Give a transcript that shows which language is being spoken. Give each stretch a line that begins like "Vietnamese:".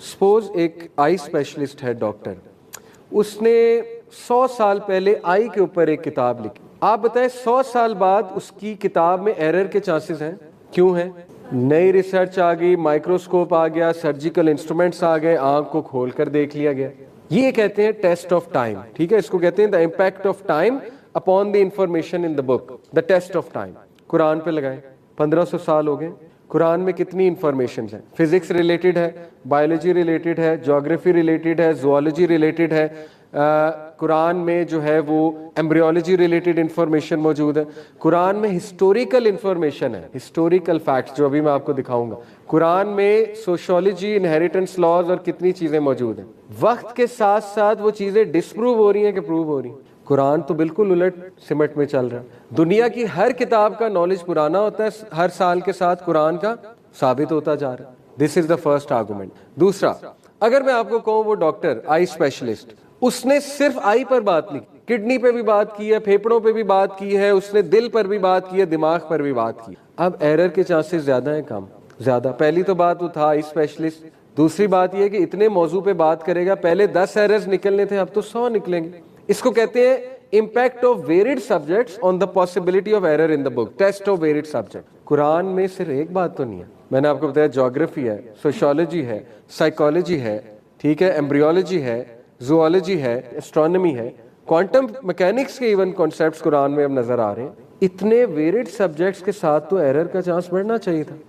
Urdu: Suppose ایک آئی specialist ہے, doctor, اس نے 100 سال پہلے آئی کے اوپر ایک کتاب لکھی. آپ بتائیں 100 سال بعد اس کی کتاب میں ایرر کے چانسز ہیں؟ کیوں ہیں؟ نئی ریسرچ آ گئی, مائکروسکوپ آ گیا, سرجیکل انسٹرومنٹس آ گئے, آنکھ کو کھول کر دیکھ لیا گیا. یہ کہتے ہیں ٹیسٹ آف ٹائم. ٹھیک ہے, اس کو کہتے ہیں
English: The impact of time upon the information in the book, the test of time.
Urdu: قرآن پہ لگائیں, 1500 سال ہو گئے. قرآن میں کتنی انفارمیشنز ہیں؟ فزکس ریلیٹڈ ہے, بایولوجی ریلیٹڈ ہے, جیوگرافی ریلیٹڈ ہے, زوالوجی ریلیٹڈ ہے. قرآن میں جو ہے وہ ایمبریولوجی ریلیٹڈ انفارمیشن موجود ہے. قرآن میں ہسٹوریکل انفارمیشن ہے, ہسٹوریکل فیکٹس جو ابھی میں آپ کو دکھاؤں گا. قرآن میں سوشیولوجی, انہیریٹنس لاز اور کتنی چیزیں موجود ہیں. وقت کے ساتھ ساتھ وہ چیزیں ڈسپروو ہو رہی ہیں کہ پروو ہو رہی ہیں. قرآن تو بالکل الٹ سمٹ میں چل رہا ہے. دنیا کی ہر کتاب کا نالج پرانا ہوتا ہے, ہر سال کے ساتھ قرآن کا ثابت ہوتا جا رہا ہے.
English: This is the first argument.
Urdu: دوسرا, اگر میں آپ کو کہوں وہ ڈاکٹر آئی اسپیشلسٹ, اس نے صرف آئی پر بات نہیں کی, کڈنی پہ بھی بات کی ہے, پھیپڑوں پہ بھی بات کی ہے, اس نے دل پر بھی بات کی ہے, دماغ پر بھی بات کی. اب ایرر کے چانسز زیادہ ہیں کم؟ زیادہ. پہلی تو بات وہ تھا آئی اسپیشلسٹ. دوسری بات یہ کہ اتنے موضوع پہ بات کرے گا, پہلے 10 ایررز نکلنے تھے, اب تو 100 نکلیں گے. اس کو کہتے ہیں
English: impact of varied subjects on the possibility of error in the book, test of varied subject.
Urdu: قرآن میں صرف ایک بات تو نہیں ہے. میں نے آپ کو بتایا جیوگرافی ہے, سوشیولوجی ہے, سائیکالوجی ہے, ٹھیک ہے, ایمبریولوجی ہے, زوالوجی ہے, اسٹرانومی ہے. کوانٹم میکینکس کے ایون کانسیپٹس قرآن میں اب نظر آ رہے ہیں. اتنے ویریڈ سبجیکٹس کے ساتھ تو ایرر کا چانس بڑھنا چاہیے تھا.